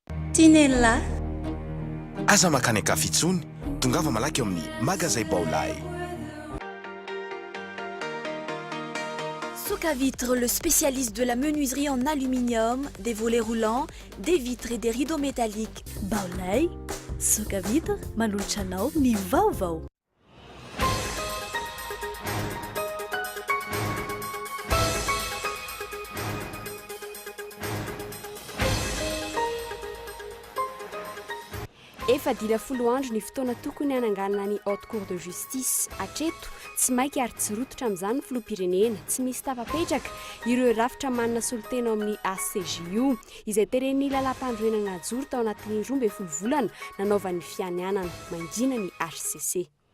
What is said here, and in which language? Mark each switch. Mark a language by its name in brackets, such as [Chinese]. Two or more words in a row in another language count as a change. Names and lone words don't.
[Malagasy] Tinella aza makany akafitsony tongava malaky amin'ny magasin Baolay. [French] Souk à vitre, le spécialiste de la menuiserie en aluminium, des volets roulants, des vitres et des rideaux métalliques. Baolay, souk à vitre, [Malagasy] manolotranao ny vaovao. Efa dila folo andro ny fotoana tokony hananganana ny [French] haute cour de justice [Malagasy] atreto tsy mainky ary tsy rototra amin'izany ny filoham-pirenena tsy misy tafapetraka ireo rafitra manana solotena ao amin'ny ACJU izay teren'ny lalam-pandroenana joro tao anatin'ny 12 volana nanaovan'ny fianianana mandrina ny HCC.